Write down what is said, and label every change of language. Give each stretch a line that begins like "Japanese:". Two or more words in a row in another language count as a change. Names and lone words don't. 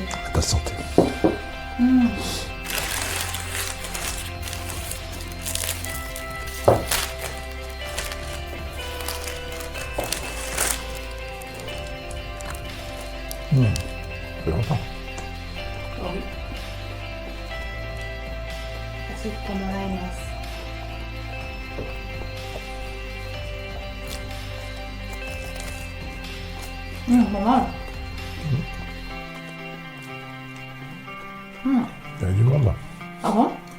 French: À ta santé. Ça fait longtemps. Oh oui.
Japanese: 走ってもらいます。maman.
French: Il y a du monde là. Ah bon?